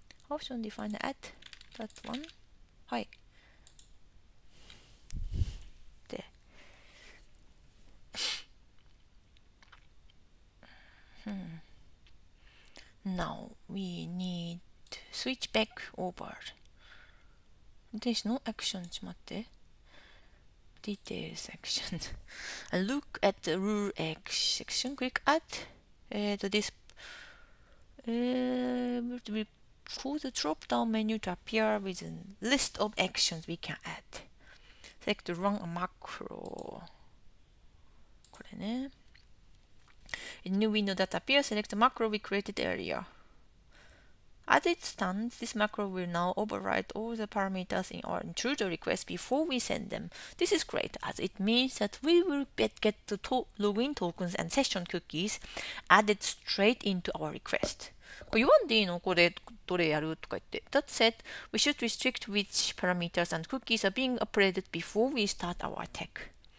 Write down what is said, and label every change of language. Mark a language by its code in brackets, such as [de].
[en] Option define add that one. [ja] はい。で。 [en] Now we need to switch back over. [ja] 電子のアクションちょっと待って。 [en] Detail section. Look at the rule X section. Click add. This will cause the drop down menu to appear with a list of actions we can add. Select run a macro. [ja] これね。 [en] In new window that appears, select the macro we created earlier. As it stands, this macro will now override all the parameters in our intruder request before we send them. This is great, as it means that we will get the login tokens and session cookies added straight into our request. [ja] これ言わんでいいのこれどれやるとか言って。 [en] That said, we should restrict which parameters and cookies are being uploaded before we start our attack.